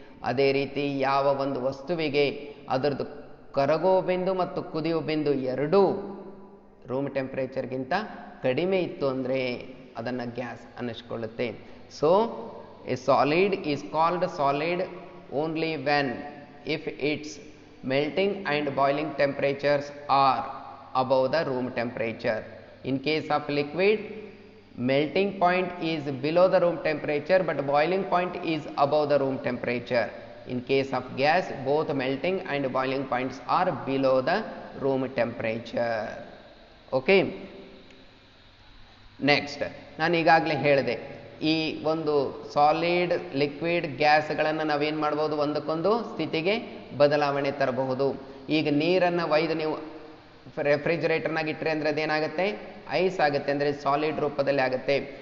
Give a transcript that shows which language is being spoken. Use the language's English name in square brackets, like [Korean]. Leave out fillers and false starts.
[Kannada] ಅದೇ ರೀತಿ ಯಾವ ಒಂದು ವಸ್ತುವಿಗೆ ಅದರದ್ದು ಕರಗುವ ಬಿಂದು ಮತ್ತು ಕುದಿಯುವ ಬಿಂದು ಎರಡೂ ರೂಮ್ ಟೆಂಪ್ರೇಚರ್ಗಿಂತ ಕಡಿಮೆ ಇತ್ತು ಅಂದರೆ ಅದನ್ನು gas ಅನ್ನಿಸ್ಕೊಳ್ಳುತ್ತೆ. [English] So a solid is called solid only when if it's melting and boiling temperatures are above the room temperature. In case of liquid, melting point is below the room temperature but boiling point is above the room temperature. In case of gas, both melting and boiling points are below the room temperature. Okay. [Kannada] Next, ನಾನು ಈಗಾಗಲೇ ಹೇಳಿದೆ, ಈ ಒಂದು solid, liquid, ಗ್ಯಾಸ್ಗಳನ್ನು ನಾವೇನು ಮಾಡ್ಬೋದು, ಒಂದಕ್ಕೊಂದು ಸ್ಥಿತಿಗೆ ಬದಲಾವಣೆ ತರಬಹುದು. ಈಗ ನೀರನ್ನು ಒಯ್ದು ನೀವು ರೆಫ್ರಿಜರೇಟರ್ನಾಗ ಇಟ್ಟರೆ ಅಂದರೆ ಅದೇನಾಗುತ್ತೆ, ಐಸ್ ಆಗುತ್ತೆ, ಅಂದರೆ ಸಾಲಿಡ್ ರೂಪದಲ್ಲಿ ಆಗುತ್ತೆ.